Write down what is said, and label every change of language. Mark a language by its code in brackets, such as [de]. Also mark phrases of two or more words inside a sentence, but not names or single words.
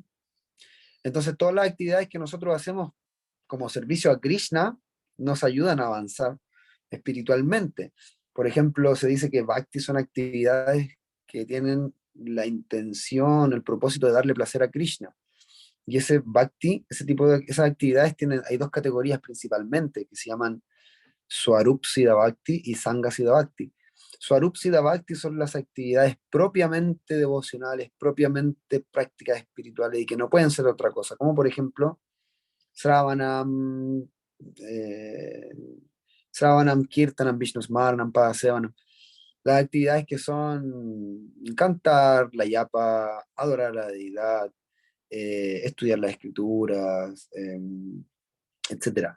[es] Entonces, todas las actividades que nosotros hacemos como servicio a Krishna nos ayudan a avanzar espiritualmente. Por ejemplo, se dice que bhakti son actividades que tienen la intención, el propósito de darle placer a Krishna. Y ese bhakti, esas actividades hay dos categorías principalmente, que se llaman [sa] Swarup Siddha Bhakti [es] y [sa] Sangha Siddha Bhakti. Swarup Siddha Bhakti [es] son las actividades propiamente devocionales, propiamente prácticas espirituales y que no pueden ser otra cosa, como por ejemplo [sa] Sravanam, eh, Sravanam, Kirtanam, Vishnu Smaranam, Padasevanam. [es] Las actividades que son cantar la yapa, adorar a la deidad, estudiar las escrituras, etcétera.